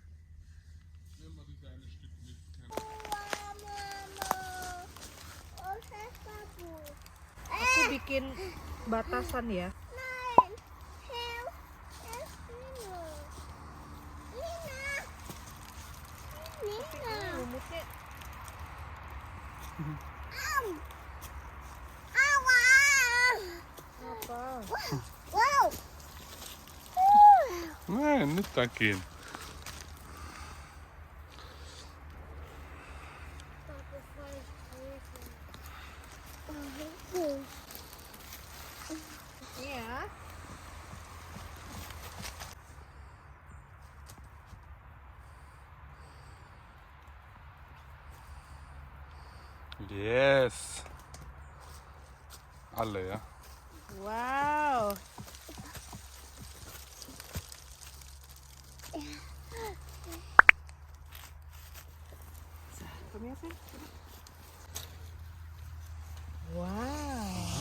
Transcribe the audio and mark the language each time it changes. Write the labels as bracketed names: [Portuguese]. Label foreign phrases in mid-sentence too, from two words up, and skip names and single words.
[Indonesian] Aku bikin batasan ya. Rumusnya apa? Wow. [German] Nee, nicht da gehen. [Indonesian] Iya. [English] Yes. [German] Alle, ja. [Dutch] Wow. Kom hier, Finn. Wow.